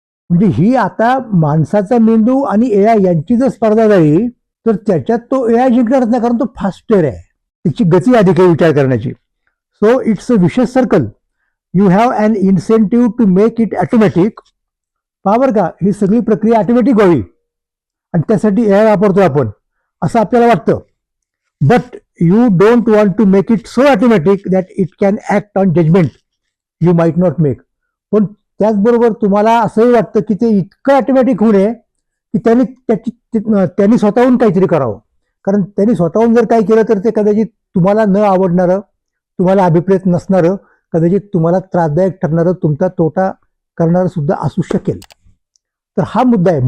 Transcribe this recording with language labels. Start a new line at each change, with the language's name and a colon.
Marathi: म्हणजे ही आता माणसाचा मेंदू आणि AI यांची जर स्पर्धा झाली तर त्याच्यात तो AI जिंकणारच नाही, कारण तो फास्टर आहे, त्याची गती अधिक आहे विचार करण्याची.
English: So it's a vicious circle. You have an incentive to make it automatic.
Marathi: Power का ही सगळी प्रक्रिया ऑटोमॅटिक व्हावी आणि त्यासाठी AI वापरतो आपण असं आपल्याला वाटतं.
English: But you don't want to make it so automatic that it can act on judgement you might not make.
Marathi: पण त्याचबरोबर तुम्हाला असंही वाटतं की ते इतकं ऑटोमॅटिक होऊ नये की त्यांनी स्वतःहून काहीतरी करावं. कारण त्यांनी स्वतःहून जर काही केलं तर ते कदाचित तुम्हाला न आवडणारं, तुम्हाला अभिप्रेत नसणारं, कदाचित तुम्हाला त्रासदायक ठरणारं, तुमचा तोटा करणारं सुद्धा असू शकेल. तर हा मुद्दा आहे.